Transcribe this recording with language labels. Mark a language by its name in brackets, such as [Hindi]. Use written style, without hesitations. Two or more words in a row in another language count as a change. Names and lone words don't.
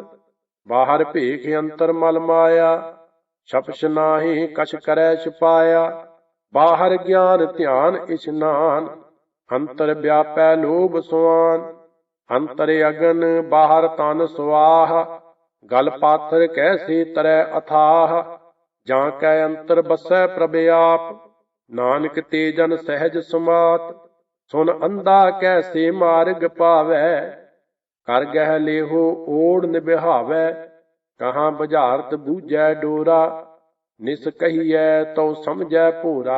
[Punjabi] बाहर भेख अंतर मल माया, छपछ नाहि कछ करै छुपाया। बाहर ज्ञान ध्यान इशनान, अंतर व्यापै लोभ सुआन। अंतर अगन बाहर तन सुआह, गल पाथर कैसे तरੈ अथाह। ਜਾਂ ਕੈ ਅੰਤਰ ਬਸੈ ਪ੍ਰਭ ਆਪ, ਨਾਨਕ ਤੇ ਜਨ ਸਹਿਜ ਸਮਾਤ। ਸੁਨ ਅੰਧਾ ਕੈਸੇ ਮਾਰਗ ਪਾਵੈ, ਕਰ ਗਹਿ ਲੇਹੋ ਓੜ ਨਿਭਾਵੈ। ਕਹਾਂ ਬੁਝਾਰਤ ਬੂਝੈ ਡੋਰਾ, ਨਿਸ ਕਹੀਐ ਤਉ ਸਮਝੈ ਭੋਰਾ।